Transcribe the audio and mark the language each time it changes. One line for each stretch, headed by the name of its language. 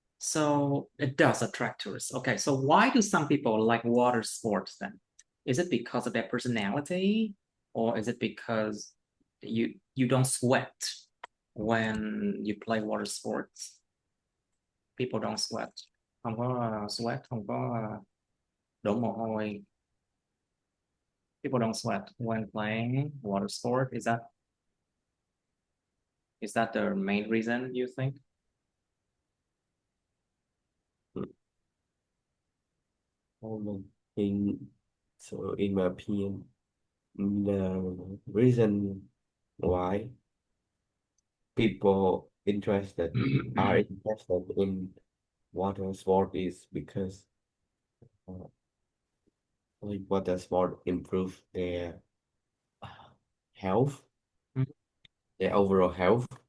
English: So it does attract tourists. Okay, so why do some people like water sports then? Is it because of their personality, or is it because you don't sweat when you play water sports? People don't sweat.
Vietnamese: Không có sweat, không có đổ mồ hôi.
English: People don't sweat when playing water sport. Is that the main reason you think? In so in my opinion, the reason why people interested in water sport is because uh, like water sport improve their uh, health, their overall health.